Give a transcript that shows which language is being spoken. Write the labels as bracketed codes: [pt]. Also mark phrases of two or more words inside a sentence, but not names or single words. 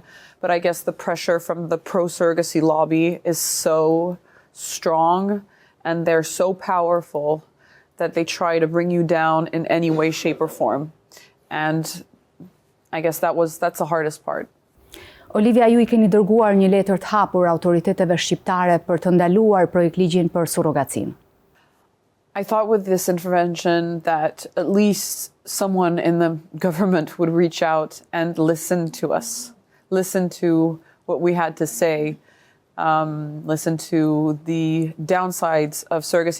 [en] But I guess the pressure from the pro-surrogacy lobby is so strong and they're so powerful that they try to bring you down in any way, shape, or form. And I guess that's the hardest part. [sq] Olivia, ju I keni dërguar një letër të hapur autoriteteve shqiptare për të ndaluar projektligjin për surrogacinë. [en] I thought with this intervention that at least someone in the government would reach out and listen to us, listen to what we had to say, listen to the downsides of surrogacy.